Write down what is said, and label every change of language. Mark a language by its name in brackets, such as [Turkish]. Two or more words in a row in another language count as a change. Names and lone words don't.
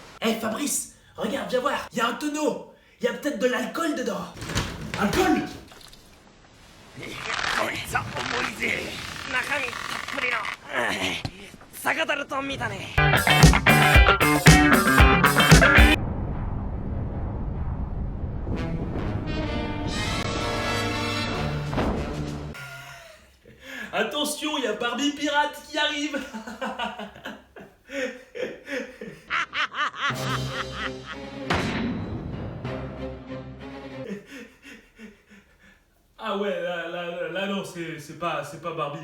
[French] Hey Fabrice, regarde, viens voir, il y a un tonneau. Il y a peut-être de l'alcool dedans. Alcool? [Japanese] こいつは重いぜ。中身たっぷりの酒樽と見たね。 [French] Attention, il y a Barbie pirate qui arrive. Ah ouais, là non, c'est pas Barbie.